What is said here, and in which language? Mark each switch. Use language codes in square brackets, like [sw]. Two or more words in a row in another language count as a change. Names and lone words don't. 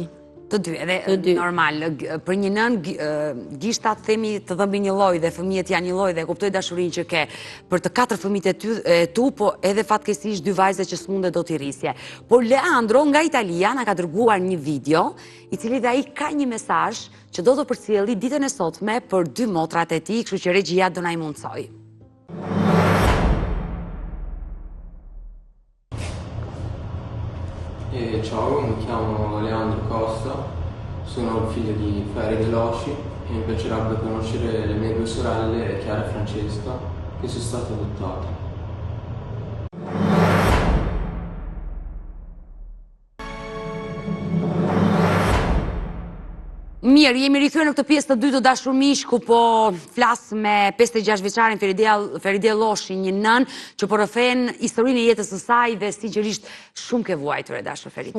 [sq] Të dy, edhe normal, për një nën gishtat themi të dhëmbi një lloj dhe fëmijët janë një lloj dhe kuptoj dashurinë që ke për të 4 fëmijët e tu, po edhe fatkeqësisht 2 vajza që s'mundet do t'i rrisje. Por Leandro nga Italia na ka dërguar një video i cili dhe ai ka një mesazh që do të përcjelli ditën e sotme për 2 motrat e tij, kështu që regjia do na i mundsoj. [it] Ciao, mi chiamo Leandro Costa, sono il figlio di Feride Losci e mi piacerebbe conoscere le mie 2 sorelle, Chiara e Francesca, che sono state adottate. [sq] Mirë, jemi rikthyer në këtë pjesë të dytë të Dashur Miq, ku po flas me 56 vjeçarin Feride Loshi, një nën që po rrëfen historinë e jetës së saj dhe sinqerisht shumë ke vuajtur e dashur Feride.